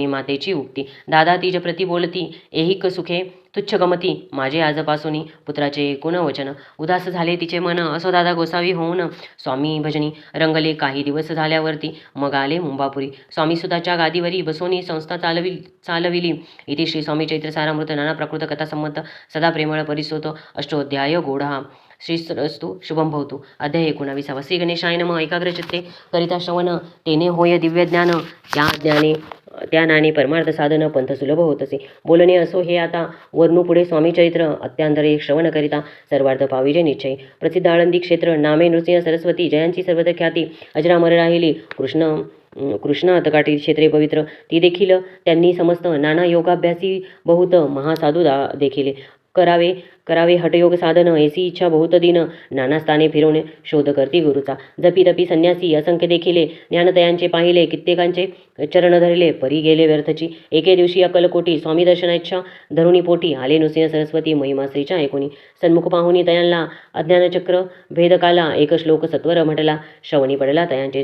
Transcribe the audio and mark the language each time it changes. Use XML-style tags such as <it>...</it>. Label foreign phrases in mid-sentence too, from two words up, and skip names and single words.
<mr>मातेची उक्ती, दादा तिज प्रति बोलती, ऐहिक सुखे तुच्छ गमती, माझे आजपासूनी पुत्राचे एकूण वचन, उदास झाले तिचे मन, असो दादा गोसावी होऊन स्वामी भजनी रंगले, काही दिवस झाल्यावरती मग आले मुंबापुरी, स्वामी सुताच्या गादीवरी बसोनी संस्था चालविली, इथे श्री स्वामी चैत्र सारामृत नाना प्राकृत कथा संमत सदा प्रेमळ परिसोत अष्टोध्याय गोढा,</mr> <sa>श्रीस्तु शुभम भवतु.</sa> <mr>अध्याय 19.</mr> <sa>श्री गणेशाय नमः.</sa> <mr>एकाग्र चित्ते करिता श्रवण, तेने होय दिव्य ज्ञान, त्या नाने परमार्थ साधन पंथ सुलभ होत असे. बोलणे असो हे आता वर्णू पुढे स्वामी चरित्र, अत्यांतरे श्रवण करिता सर्वार्थ पाविजे निश्चय. प्रसिद्ध आळंदी क्षेत्र, नामे नृसिंह सरस्वती, जयांची सर्वत्र ख्याती, अजरामर राहिली. कृष्ण अतकाठी क्षेत्रे पवित्र, ती देखील त्यांनी समस्त. नाना योगाभ्यासी बहुत, महासाधू देखील. करावे हठयोग साधन, ऐसी इच्छा बहुत दिन. नाना स्थाने फिरवणे शोध करती गुरुचा. जपी तपी संन्यासी असंख्य देखिले, ज्ञानतयांचे पाहिले, कित्येकांचे चरण धरले, परी गेले व्यर्थची. एके दिवशी अक्कलकोटी स्वामी दर्शनाच्या धरुणी पोटी आले नृसिंह सरस्वती, महिमा श्रीच्या ऐकुनी. सन्मुख पाहुनी तयांना अज्ञानचक्र भेदकाला, एक श्लोक सत्वर म्हटला, श्रवणी पडला तयांचे.</mr>